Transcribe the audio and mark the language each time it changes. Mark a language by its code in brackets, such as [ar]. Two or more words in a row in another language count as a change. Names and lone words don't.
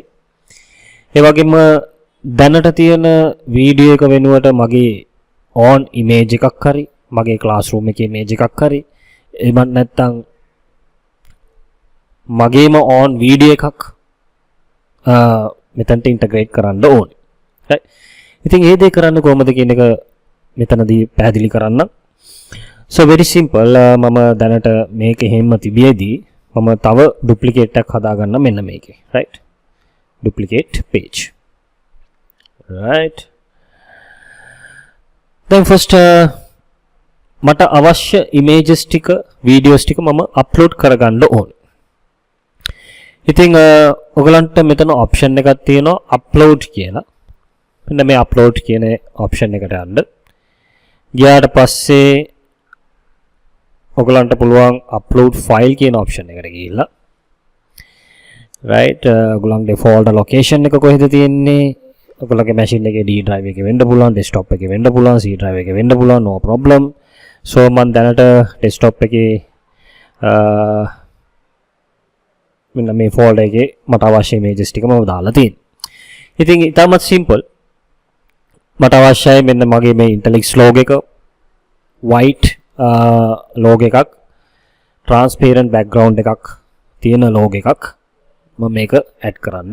[si] ඒ වගේම දැනට තියෙන වීඩියෝ එක වෙනුවට මගේ [en] on image [si] එකක් හරි මගේ classroom එකේ image එකක් හරි එහෙම නැත්නම් මගේම [en] on video [si] එකක් මෙතනට ඉන්ටග්‍රේට් කරන්න ඕනේ. right ඉතින් ඒ දේ කරන්න කොහොමද කියන එක මෙතනදී පැහැදිලි කරන්න. [en] so very simple [si] මම දැනට මේක හැම තිබියදී මම තව duplicate එකක් හදාගන්න මෙන්න මේකේ. [en] right duplicate page. right then first [si] මට අවශ්‍ය images ටික videos ටික මම upload කරගන්න ඕනේ. ඉතින් ඔයගලන්ට මෙතන option එකක් තියෙනවා upload කියලා. මෙන්න මේ upload කියන option එකට යන්න. ගියාට පස්සේ ඔයගලන්ට පුළුවන් [en] upload file [si] කියන option එකට ගිහිල්ලා right ඔයගලන්ගේ [en] folder location [si] එක කොහෙද තියෙන්නේ? ඔයගලගේ machine එකේ [en] D drive [si] එකේ වෙන්න පුළුවන්, desktop එකේ වෙන්න පුළුවන්, [en] C drive [si] එකේ වෙන්න පුළුවන්, [en] no problem. [si] so මම දැනට desktop එකේ මෙන්න මේ ෆෝල්ඩර් එකේ මට අවශ්‍ය images ටික මම දාලා තියෙනවා. ඉතින් ඉතාමත් simple. මට අවශ්‍යයි මෙන්න මගේ මේ Intellix logo එක [en] white logo [si] එකක් [en] transparent background [si] එකක් තියෙන logo එකක් මම මේක add කරන්න.